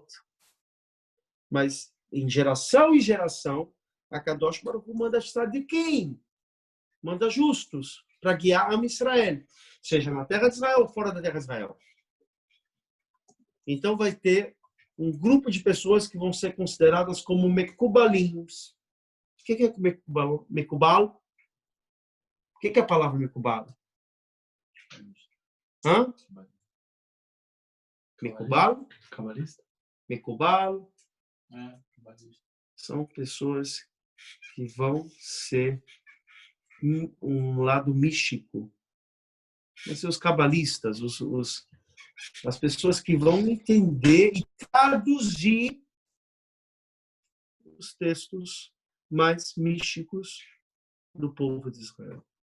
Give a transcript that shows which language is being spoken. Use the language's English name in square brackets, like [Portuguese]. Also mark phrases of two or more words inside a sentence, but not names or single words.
[Portuguese] Mas, em geração em geração, a [Hebrew] קדוש ברוך הוא [Portuguese] manda tzadikim, manda justos, para guiar [Hebrew] עם ישראל, [Portuguese] seja na terra de Israel ou fora da terra de Israel. Então, vai ter um grupo de pessoas que vão ser consideradas como mekubalinhos. O que é mekubal? O que é a palavra mekubal? Hã? Mekubal? Cabalista? Mekubal? Cabalista. São pessoas que vão ser um lado místico. Vão ser os cabalistas, as pessoas que vão entender e traduzir os textos mais místicos do povo de Israel.